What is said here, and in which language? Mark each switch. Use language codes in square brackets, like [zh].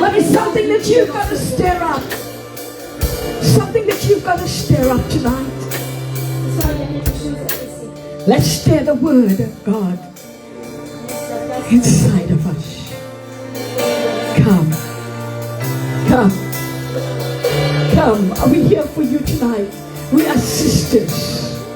[en] But it's something that you've got to stir up. Something that you've got to stir up tonight. [fr] Ce soir, il y a quelque chose à laisser. [en] Let's stir the word of God inside of us. Come. Come. Come. Are we here for you tonight? We are sisters.